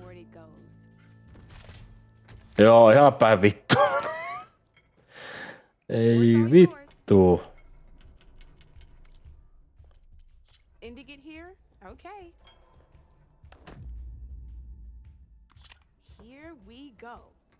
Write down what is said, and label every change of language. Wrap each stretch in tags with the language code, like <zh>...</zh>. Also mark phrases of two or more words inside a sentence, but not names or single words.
<en>goes.</en> <fi>Joo, ihan päin vittu. Ei vittu.</fi> <en>In to get here? Okay. Here we go.</en>